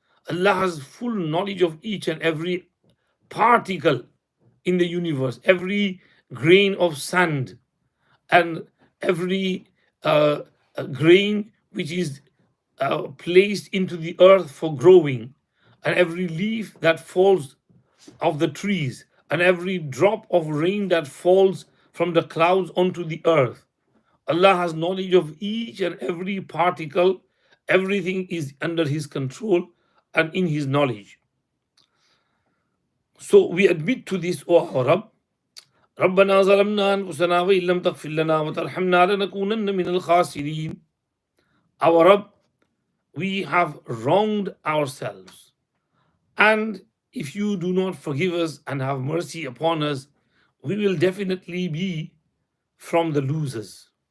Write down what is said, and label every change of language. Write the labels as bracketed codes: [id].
[en] Allah has full knowledge of each and every particle in the universe, every grain of sand, and every grain which is placed into the earth for growing, and every leaf that falls of the trees, and every drop of rain that falls from the clouds onto the earth. Allah has knowledge of each and every particle. Everything is under His control and in His knowledge. So we admit to this, O our Rabb. [ar] ربنا ظلمنا أنفسنا وإن لم تغفر لنا وترحمنا لنكونن من الخاسرين. [en] Our Rabb, we have wronged ourselves. And if you do not forgive us and have mercy upon us, we will definitely be from the losers.